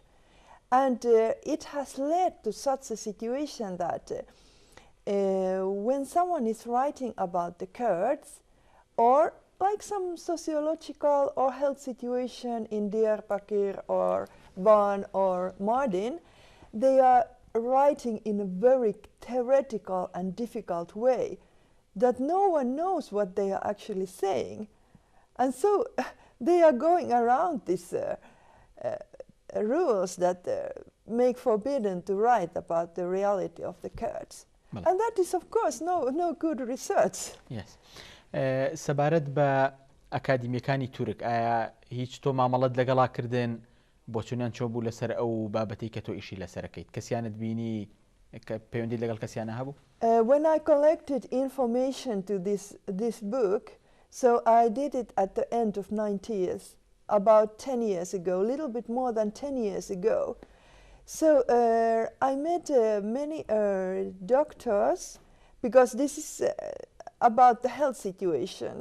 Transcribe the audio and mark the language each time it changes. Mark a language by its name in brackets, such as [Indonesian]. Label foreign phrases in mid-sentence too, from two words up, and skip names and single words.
[English] And it has led to such a situation that when someone is writing about the Kurds, or like some sociological or health situation in Diyarbakir or Van or Mardin, they are writing in a very theoretical and difficult way that no one knows what they are actually saying. And so they are going around these rules that make forbidden to write about the reality of the Kurds. And that is, of course, no good research. Yes. [Central Kurdish] سەبارەت بە ئەکادیمیەکانی تورک ئایا هیچ تۆ مامەڵەت لەگەڵا کردن بۆ چونیان چۆ بوو لەسەر ئەو بابەتەی کە تۆ ئیشی لەسەرەکەیت کەسیانت بینی کە پەیوەندی لەگەڵ کەسیانە هەبوو؟ [English] When I collected information to this book, so I did it at the end of 90s, about 10 years ago, a little bit more than 10 years ago. So I met many doctors, because this is about the health situation.